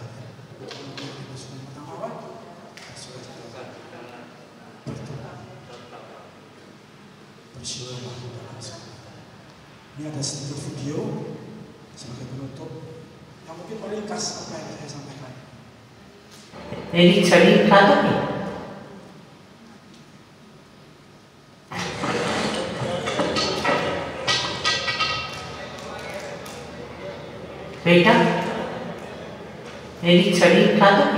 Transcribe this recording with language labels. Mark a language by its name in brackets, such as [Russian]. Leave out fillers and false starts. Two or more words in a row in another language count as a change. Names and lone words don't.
[Indonesian] Yang pertama apa? Bersyukur dalam segala. Ini ada sedikit video sebagai penutup yang mungkin meringkas apa yang saya sampaikan. [Hindi] मेरी छड़ी उठा दोगे? बेटा, मेरी छड़ी उठा दोगे?